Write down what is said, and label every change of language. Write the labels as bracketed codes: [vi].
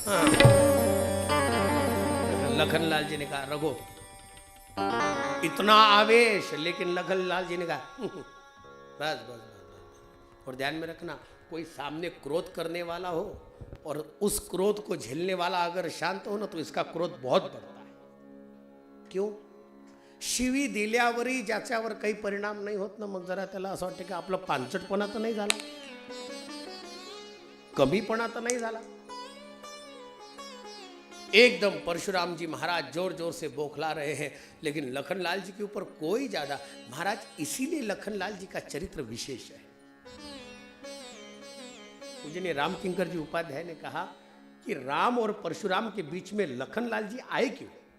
[hi] हाँ। लखनलाल जी ने कहा, रघु इतना आवेश, लेकिन लखनलाल जी ने कहा बस बस बस। और ध्यान में रखना, कोई सामने क्रोध करने वाला हो और उस क्रोध को झेलने वाला अगर शांत हो ना तो इसका क्रोध बहुत बढ़ता है। क्यों? [mr] शिवी दिल्यावरही ज्याच्यावर काही परिणाम नाही होत ना, मग जरा त्याला असं वाटतं की आपला पांचटपणा तर नाही झाला, कमीपणा तर नाही झाला। [hi] एकदम परशुराम जी महाराज जोर जोर से बौखला रहे हैं, लेकिन लखनलाल जी के ऊपर कोई ज्यादा, महाराज इसीलिए लखनलाल जी का चरित्र विशेष है। पूजनीय राम किंकर जी उपाध्याय ने कहा कि राम और परशुराम के बीच में लखनलाल जी आए क्यों?